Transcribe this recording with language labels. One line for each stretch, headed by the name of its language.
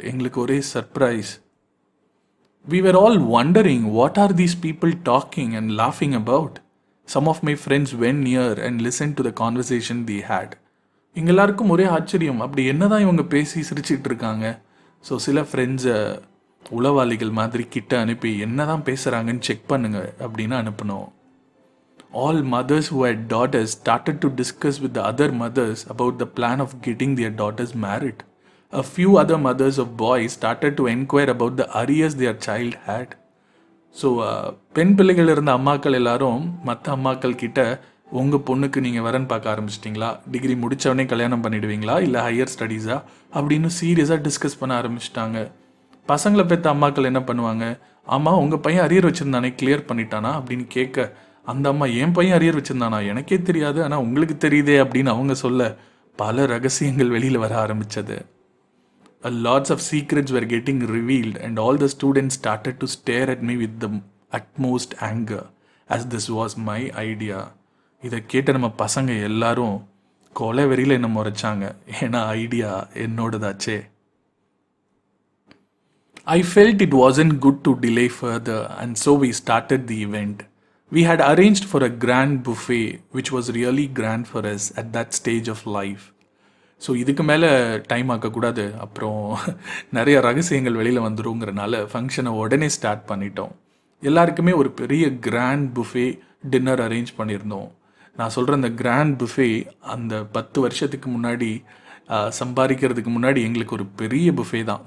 Tamil: எங்களுக்கு ஒரே surprise.
English: We were all wondering what are these people talking and laughing about. Some of my friends went near and listened to the conversation they had.
Tamil: எங்கள் எல்லாருக்கும் ஒரே ஆச்சரியம், அப்படி என்னதான் இவங்க பேசி சிரிச்சிட்டு இருக்காங்க. ஸோ சில ஃப்ரெண்ட்ஸை உளவாளிகள் மாதிரி கிட்ட அனுப்பி என்னதான் பேசுகிறாங்கன்னு செக் பண்ணுங்க அப்படின்னு அனுப்பினோம்.
English: All mothers who had daughters started to discuss with the other mothers about the plan of getting their daughters married. A few other mothers of boys started to inquire about the arrears their child had.
Tamil: So பெண் பிள்ளைகள் இருந்த அம்மாக்கள் எல்லாரும் மற்ற அம்மாக்கள் கிட்ட, உங்கள் பொண்ணுக்கு நீங்கள் வரன் பார்க்க ஆரம்பிச்சிட்டிங்களா, டிகிரி முடித்தவொடனே கல்யாணம் பண்ணிவிடுவீங்களா, இல்லை ஹையர் ஸ்டடீஸா அப்படின்னு சீரியஸாக டிஸ்கஸ் பண்ண ஆரம்பிச்சிட்டாங்க. பசங்களை பெற்ற அம்மாக்கள் என்ன பண்ணுவாங்க, ஆமாம் உங்கள் பையன் அரியர் வச்சுருந்தானே கிளியர் பண்ணிட்டானா அப்படின்னு கேட்க, அந்த அம்மா என் பையன் அரியர் வச்சிருந்தானா எனக்கே தெரியாது, ஆனால் உங்களுக்கு தெரியுதே அப்படின்னு அவங்க சொல்ல பல ரகசியங்கள் வெளியில் வர ஆரம்பித்தது.
English: Lots of secrets were getting revealed, and all the students started to stare at me with the utmost anger, as this was my idea.
Tamil: இதை கேட்ட நம்ம பசங்க எல்லாரும் கொலை வெறியில் என்ன முறைச்சாங்க, ஏன்னா idea என்னோடதாச்சே.
English: I felt it wasn't good to delay further, and so we started the event. We had arranged for a grand buffet, which was really grand for us at that stage of life.
Tamil: So இதுக்கு மேலே time ஆக்கக்கூடாது, அப்புறம் நிறைய ரகசியங்கள் வெளியில் வந்துருங்கிறனால ஃபங்க்ஷனை உடனே start பண்ணிட்டோம். எல்லாருக்குமே ஒரு பெரிய கிராண்ட் புஃபே டின்னர் அரேஞ்ச் பண்ணியிருந்தோம். நான் சொல்கிற அந்த கிராண்ட் புஃபே அந்த 10 வருஷத்துக்கு முன்னாடி சம்பாதிக்கிறதுக்கு முன்னாடி எங்களுக்கு ஒரு பெரிய புஃபே தான்.